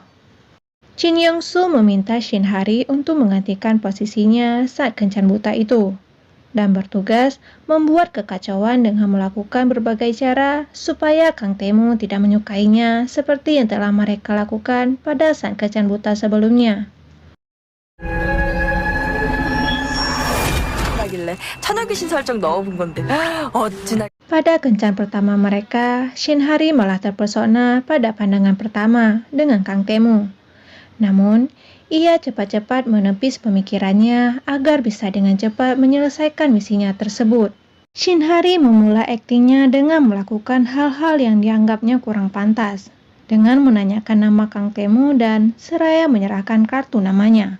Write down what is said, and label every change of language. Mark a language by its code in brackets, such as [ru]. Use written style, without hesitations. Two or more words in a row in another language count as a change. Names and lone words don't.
[id] Jin Yong-soo meminta Shin Hari untuk menggantikan posisinya saat kencan buta itu, dan bertugas membuat kekacauan dengan melakukan berbagai cara supaya Kang Tae-moo tidak menyukainya seperti yang telah mereka lakukan pada saat kencan buta sebelumnya. [ko] 천여귀신 설정 넣어본 건데 어찌나. [id] Pada kencan pertama mereka, Shin Hari malah terpesona pada pandangan pertama dengan Kang Tae-moo. Namun, ia cepat-cepat menepis pemikirannya agar bisa dengan cepat menyelesaikan misinya tersebut. Shin Hari memulai aktingnya dengan melakukan hal-hal yang dianggapnya kurang pantas, dengan menanyakan nama Kang Tae-moo dan seraya menyerahkan kartu namanya.